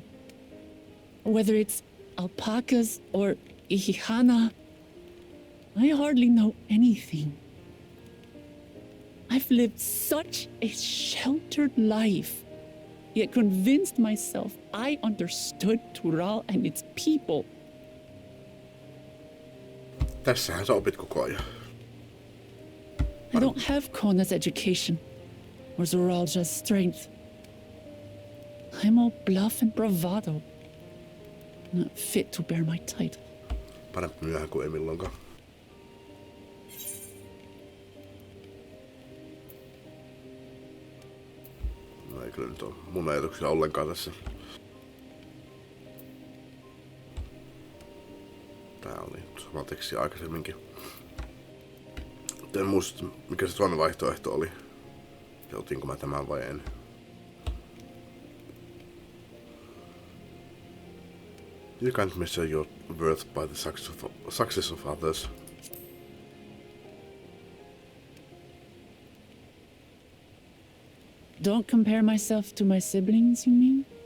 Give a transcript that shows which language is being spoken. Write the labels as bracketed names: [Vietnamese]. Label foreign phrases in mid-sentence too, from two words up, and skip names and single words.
[English] Whether it's alpacas or Ihihana, I hardly know anything. I've lived such a sheltered life, yet convinced myself I understood Tural and its people. [Finnish] Tässähän sä opit koko ajan. [English] I don't have Kona's education, or Zoralja's strength. I'm all bluff and bravado, not fit to bear my title. [Finnish] Parempi myöhään kuin ei milloinkaan. No ei kyllä nyt ole mun ajatuksia ollenkaan tässä. Tää oli sama teksti aikaisemminkin. En muista, mikä se toinen vaihtoehto oli. Ja otinko mä tämän vai en. [English] You can't measure your worth by the success of others. Don't compare myself to my siblings, you mean?